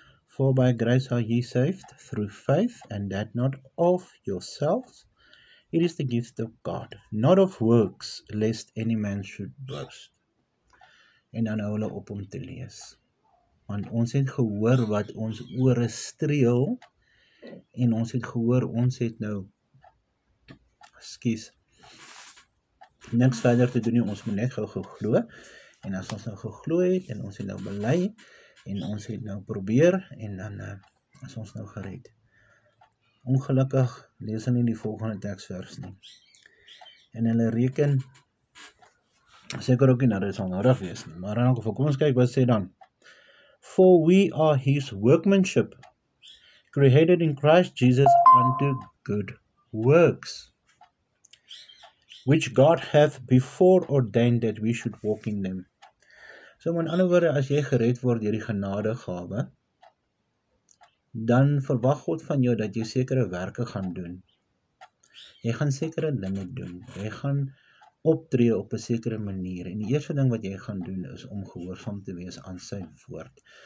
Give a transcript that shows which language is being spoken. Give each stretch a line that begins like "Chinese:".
English: For by grace are ye saved through faith, and that not of yourselves, it is the gift of God, not of works, lest any man should boast.
Afrikaans: En dan hou hulle op om te lees. Want ons het gehoor wat ons ore streel, en ons het gehoor, ons het nou, niks verder te doen nie, ons moet net gou geglo, en as ons nou geglo het, en ons het nou bely, en ons het nou probeer, en dan is ons nou gered. Ongelukkig lees hulle nie die volgende teksvers nie. En hulle reken, seker ook nie dat dit sal nodig wees nie, maar in elk geval, kom ons kyk wat sê dan.
English: For we are his workmanship, created in Christ Jesus unto good works, which God hath before ordained that we should walk in them.
Afrikaans: So in ander woorde, as jy gered word deur die genadegawe, dan verwag God van jou dat jy sekere werke gaan doen. Jy gaan sekere dinge doen. Jy gaan optree op 'n sekere manier. En die eerste ding wat jy gaan doen is om gehoorsaam te wees aan sy woord.